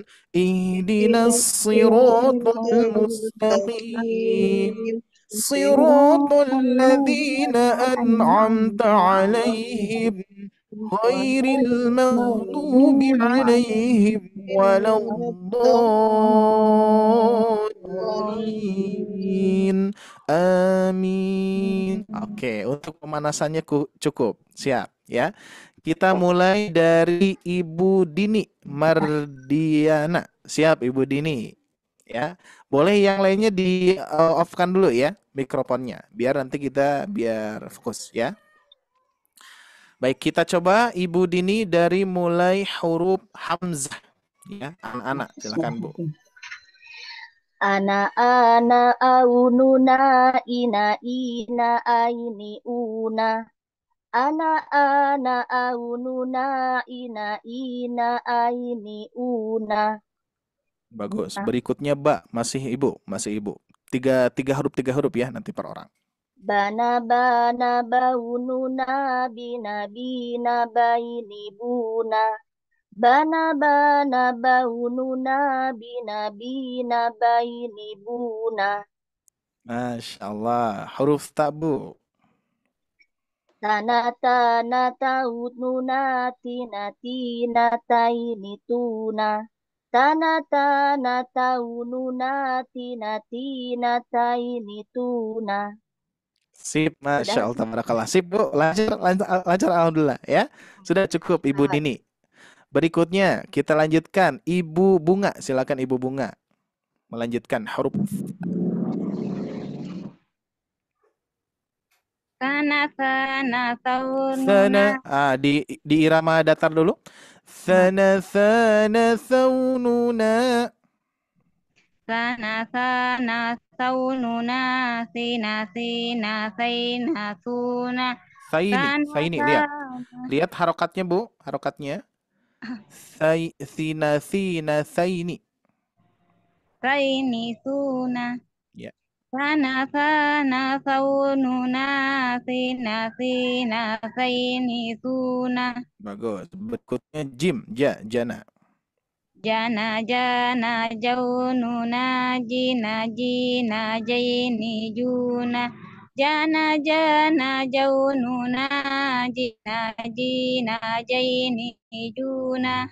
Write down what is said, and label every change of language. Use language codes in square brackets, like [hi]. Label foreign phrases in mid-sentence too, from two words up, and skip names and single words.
[ar] اهدنا الصراط المستقيم. صراط الذين أنعمت عليهم غير المغضوب عليهم ولا الضالين. [id] Amin. Oke, untuk pemanasannya cukup. Siap ya. Kita mulai dari Ibu Dini Mardiana. Siap Ibu Dini. Ya. Boleh yang lainnya di off-kan dulu ya mikrofonnya biar nanti kita biar fokus ya. Baik, kita coba Ibu Dini dari mulai huruf Hamzah ya. Anak-anak, silakan Bu. Ana aununa ina aini una. Ana aununa ina aini una. Bagus. Berikutnya Ba, masih Ibu. Tiga huruf ya nanti per orang. Bana baununa bina baini buna. Bana baununa bina baini buna. [ar] ما شاء الله. [id] Huruf Ta Bu. Tana taununa tina taini tuna. Tana taununa tina taini tuna. Sip, Sudah. [ar] ما شاء الله، تبارك الله. [id] Sip Bu, lancar alhamdulillah ya. Sudah cukup Ibu Dini. Berikutnya kita lanjutkan Ibu Bunga, silakan Ibu Bunga. Melanjutkan huruf Sana taununa. Sana. Di irama datar dulu. Sana taununa. Sana taununa. Sina saina tuna. Saini, lihat harokatnya Bu, harokatnya. Sina saini. Saini tuna. Ya. Sana taununa. Sina saini tuna. Bagus. Berikutnya Jim, jana. Jana jaununa jina jaini juna. Jana jaununa jina jaini juna.